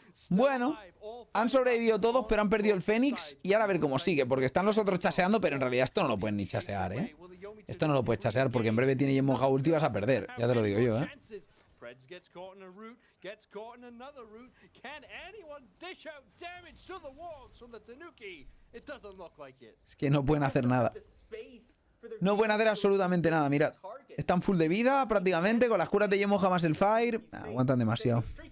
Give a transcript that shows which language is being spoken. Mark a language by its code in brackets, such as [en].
[es] Bueno, han sobrevivido todos, pero han perdido el Fénix. Y ahora a ver cómo sigue, porque están los otros chaseando, pero en realidad esto no lo pueden ni chasear, ¿eh? Esto no lo puedes chasear porque en breve tiene Yemoja ulti y vas a perder. Ya te lo digo yo, ¿eh? [en] Preds gets caught in a route, gets caught in another route. Can anyone dish out damage to the Wargs from the Tanuki? It doesn't look like it. [es] Es que no pueden hacer nada. No pueden hacer absolutamente nada, mirad. Están full de vida prácticamente, con las curas de Yemoja más el Fire. Aguantan demasiado.